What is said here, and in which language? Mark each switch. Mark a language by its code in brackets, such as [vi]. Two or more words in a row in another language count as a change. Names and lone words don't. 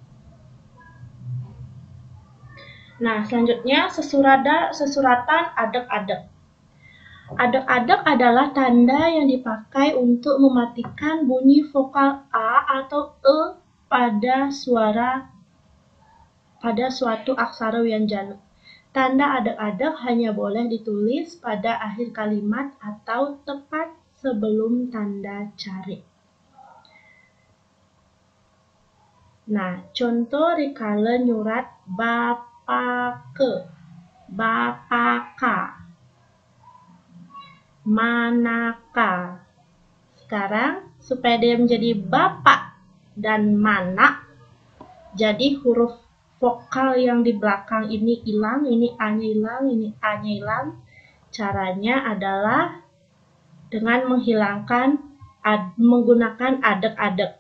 [id] Nah, selanjutnya sesuratan adek-adek. Adek-adek adalah tanda yang dipakai untuk mematikan bunyi vokal A atau E pada suatu aksara wianjana. Tanda adek-adek hanya boleh ditulis pada akhir kalimat atau tepat sebelum tanda cari. Nah, contoh [ban] rikala nyurat [id] bapake, bapaka, manaka. Sekarang supaya dia menjadi bapak dan mana, jadi huruf vokal yang di belakang ini hilang, ini a-nya hilang, ini a-nya hilang. Caranya adalah dengan menggunakan adek-adek.